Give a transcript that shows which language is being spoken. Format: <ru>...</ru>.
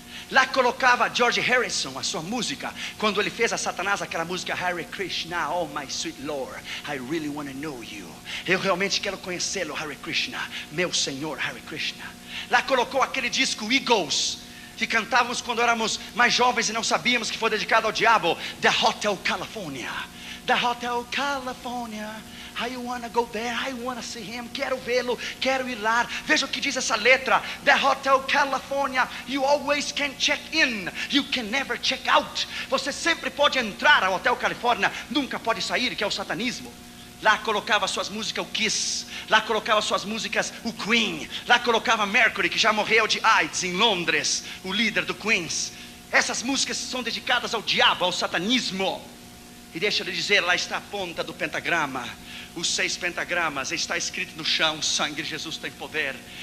<pt>Lá colocava George Harrison a sua música, quando ele fez a Satanás aquela música Hare Krishna,</pt> <en>oh my sweet Lord, I really want to know you.</en> <pt>Eu realmente quero conhecê-lo, Hare Krishna, meu Senhor, Hare Krishna. Lá colocou aquele disco Eagles, que cantávamos quando éramos mais jovens e não sabíamos que foi dedicado ao diabo, The Hotel California.</pt> <en>The Hotel California, I wanna go there, I wanna see him.</en> <pt>Quero vê-lo, quero ir lá. Veja o que diz essa letra.</pt> <en>The Hotel California, you always can check in, you can never check out.</en> <pt>Você sempre pode entrar ao Hotel Califórnia, nunca pode sair, que é o satanismo. Lá colocava suas músicas o Kiss, lá colocava suas músicas o Queen, lá colocava Mercury, que já morreu de AIDS em Londres, o líder do Queens. Essas músicas são dedicadas ao diabo, ao satanismo. E deixa eu dizer, lá está a ponta do pentagrama, os 6 pentagramas, está escrito no chão: o sangue de Jesus tem poder.</pt>